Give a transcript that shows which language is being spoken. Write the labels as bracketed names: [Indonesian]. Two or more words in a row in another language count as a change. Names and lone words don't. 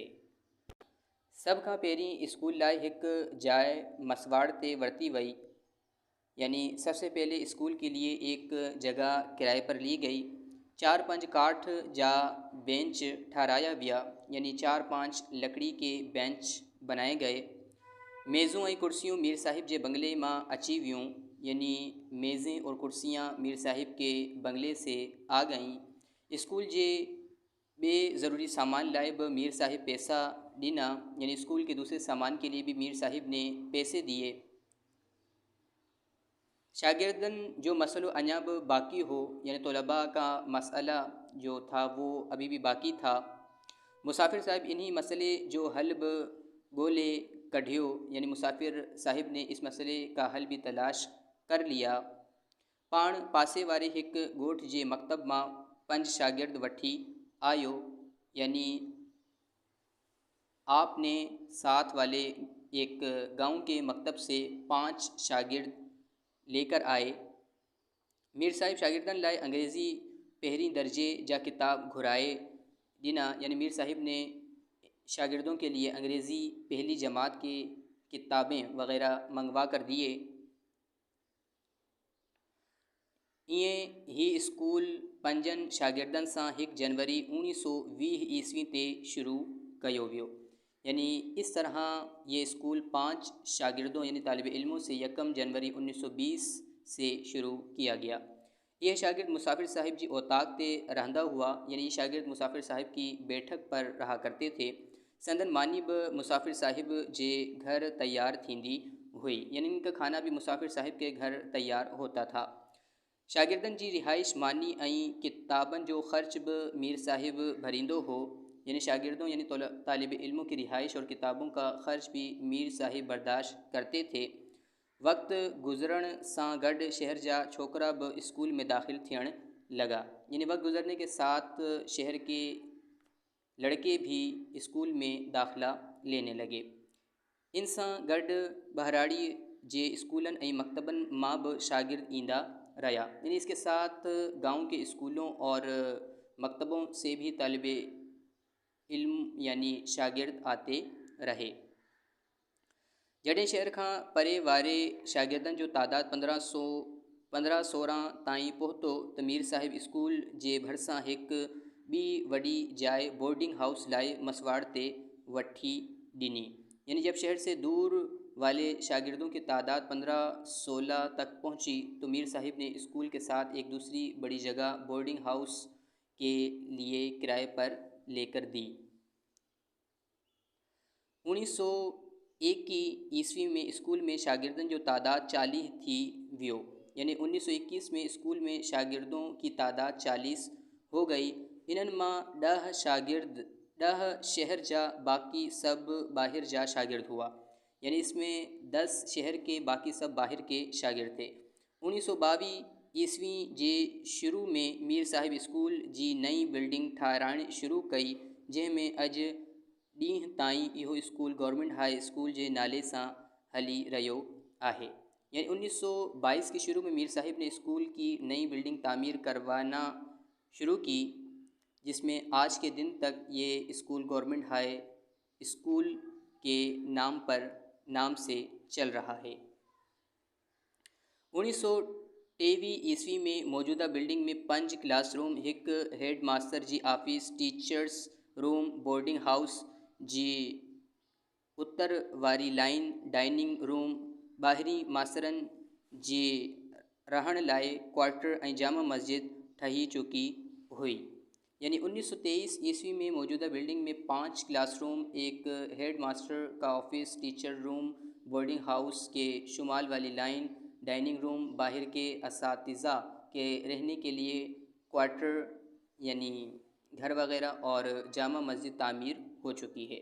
[Sindhi] सब खां पहिरीं स्कूल लाइ हिकु जाइ मसवाड़ ते वरिती वई। [Urdu] یعنی سب سے پہلے اسکول کے لیے ایک جگہ کرائے پر لی گئی. [Sindhi] 4-5 काठ जा बेंच ठहराया विया। [Urdu] یعنی 4-5 لکڑی کے بینچ بنائے گئے. [Sindhi] मेज़ों ऐं कुर्सियों मीर साहिब जे बंगले मां अची वियूं। [Urdu] یعنی میزیں اور کرسیاں میر صاحب کے بنگلے سے آ گئیں. [Sindhi] स्कूल जे बे ज़रूरी सामान लाइ भी मीर साहिब पैसा ॾिना। [Urdu] یعنی اسکول کے دوسرے سامان کے لیے بھی میر صاحب نے پیسے دیے. [Sindhi] शागिर्दन जो मसलो अञा भी बाकी हो, [Urdu] یعنی طلبہ کا مسئلہ جو تھا وہ ابھی بھی باقی تھا. [Sindhi] मुसाफ़िर साहिब इन्हीं मसले जो हल भी ॻोल्हे कढियो। [Urdu] یعنی مسافر صاحب نے اس مسئلے کا حل بھی تلاش کر لیا. [Sindhi] पाण पासे वारे एक ॻोठ जे मकतब मां 5 शागिर्द वठी आयो। [Urdu] یعنی آپ نے ساتھ والے ایک گاؤں کے مکتب سے 5 شاگرد لے کر آئے. [Sindhi] मीर साहिब शागिर्दन लाइ अंग्रेज़ी पहिरीं दर्जे जा किताब घुराए ॾिना। [Urdu] یعنی میر صاحب نے شاگردوں کے لیے انگریزی پہلی جماعت کی کتابیں وغیرہ منگوا کر دیے. [Sindhi] ईअं ही स्कूल 5 शागिर्दन सां 1 जनवरी 1920 ईस्वी ते शुरू कयो वियो। [Urdu] یعنی اس طرح یہ اسکول 5 شاگردوں یعنی طالب علموں سے 1 جنوری 1920 سے شروع کیا گیا. [Sindhi] यह शागिर्द मुसाफ़िर साहिब जी औताक ते रहंदा हुआ। [Urdu] یعنی یہ شاگرد مسافر صاحب کی بیٹھک پر رہا کرتے تھے. [Sindhi] संदन मानी भी मुसाफ़िर साहिब जे घर तैयार थींदी हुई। [Urdu] یعنی ان کا کھانا بھی مسافر صاحب کے گھر تیار ہوتا تھا. [Sindhi] शागिर्दन जी रिहाइश मानी ऐं किताबन जो ख़र्च भी मीर साहिब भरींदो हो। [Urdu] یعنی شاگردوں یعنی طالب علموں کی رہائش اور کتابوں کا خرچ بھی میر صاحب برداشت کرتے تھے. [Sindhi] वक्त गुज़रण सां गॾु शहर जा छोकरा भी स्कूल में दाखिल थियण लगा। [Urdu] یعنی وقت گزرنے کے ساتھ شہر کے لڑکے بھی اسکول میں داخلہ لینے لگے. [Sindhi] इन सां गॾु बहराड़ी जे स्कूलन ऐं मकतबन मां भी शागिर्द ईंदा रहा। [Urdu] یعنی اس کے ساتھ گاؤں کے اسکولوں اور مکتبوں سے بھی طالب علم یعنی شاگرد آتے رہے. [Sindhi] जॾहिं शहर खां परे वारे शागिर्दन जो तादाद 1516 ताईं पहुतो त मीर साहिब स्कूल जे भरिसां हिकु ॿी वॾी जाइ [English] boarding house [Sindhi] लाइ मसवाड़ ते वठी ॾिनी। [Urdu] یعنی جب شہر سے دور والے شاگردوں کی تعداد 15-16 تک پہنچی تو میر صاحب نے اسکول کے ساتھ ایک دوسری بڑی جگہ [English] boarding house [Urdu] کے لیے کرائے پر لے کر دی. [Sindhi] 1921 ईस्वी में स्कूल में शागिर्दन जो तादाद 40 थी वियो। [Urdu] یعنی 1921 میں اسکول میں شاگردوں کی تعداد 40 ہو گئی. [Sindhi] इन्हनि मां 10 शागिर्द 10 शहर जा बाकी सब बाहर जा शागिर्द हुआ। [Urdu] یعنی اس میں 10 شہر کے باقی سب باہر کے شاگرد تھے. [Sindhi] 1922 ईस्वी जे शुरू में मीर साहिब स्कूल जी नई बिल्डिंग ठाहिराइण शुरू कई जंहिंमें अॼु ॾींहं ताईं इहो स्कूल गवर्नमेंट हाई स्कूल जे नाले सां हली रहियो आहे। [Urdu] یعنی 1922 کے شروع میں میر صاحب نے اسکول کی نئی بلڈنگ تعمیر کروانا شروع کی، جس میں آج کے دن تک یہ اسکول گورنمنٹ ہائی اسکول کے نام سے چل رہا ہے. [Sindhi] 1923 ईस्वी में मौजूदा बिल्डिंग में 5 क्लासरूम, एक [English] head master [Sindhi] जी ऑफिस, [English] teachers room, boarding house [Sindhi] जी उत्तर वारी लाइन, [English] dining room, [Sindhi] ॿाहिरीं मास्तरनि जी रहण लाइ क्वार्टर ऐं जामा मस्जिद ठही चुकी हुई। [Urdu] یعنی 1923 عیسوی میں موجودہ بلڈنگ میں 5 کلاس روم، ایک [English] head master [Urdu] کا آفس, [English] teacher room, boarding house [Urdu] کے شمال والی لائن, [English] dining room, [Urdu] ، باہر کے اساتذہ کے رہنے کے لیے کوارٹر یعنی گھر وغیرہ اور جامع مسجد تعمیر ہو چکی ہے.